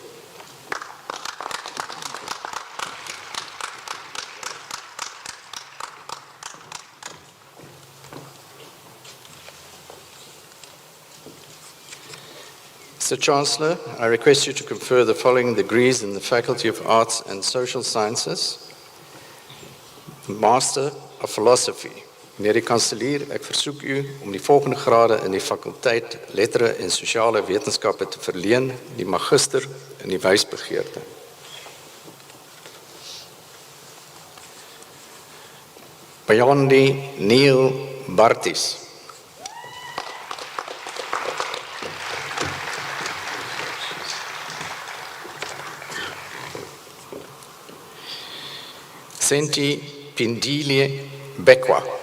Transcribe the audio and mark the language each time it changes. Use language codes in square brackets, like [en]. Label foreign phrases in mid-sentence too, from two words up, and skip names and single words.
[en] Mr. Chancellor, I request you to confer the following degrees in the Faculty of Arts and Social Sciences. Master of Philosophy. [af] Meneer die kanselier, ek versoek u om die volgende grade in die fakulteit lettere en sosiale wetenskappe te verleen, die magister in die wysbegeerte. Bayandi Neil Bartis. Senti Pindilie Bekwa.